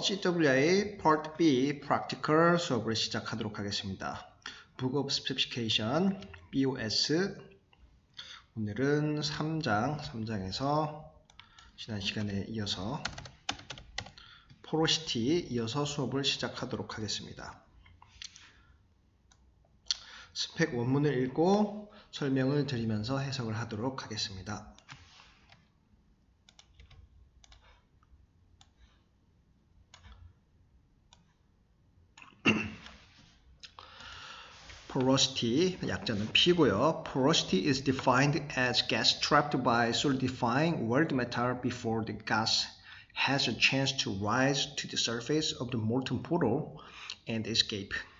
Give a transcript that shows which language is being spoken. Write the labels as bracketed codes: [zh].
[ko] CWI Part B Practical 수업을 시작하도록 하겠습니다. Book of Specification BOS 오늘은 3장에서 지난 시간에 이어서 Porosity 이어서 수업을 시작하도록 하겠습니다. 스펙 원문을 읽고 설명을 드리면서 해석을 하도록 하겠습니다. Porosity, 약자는 P고요. [en] Porosity is defined as gas trapped by solidifying world matter before the gas has a chance to rise to the surface of the molten pool and escape.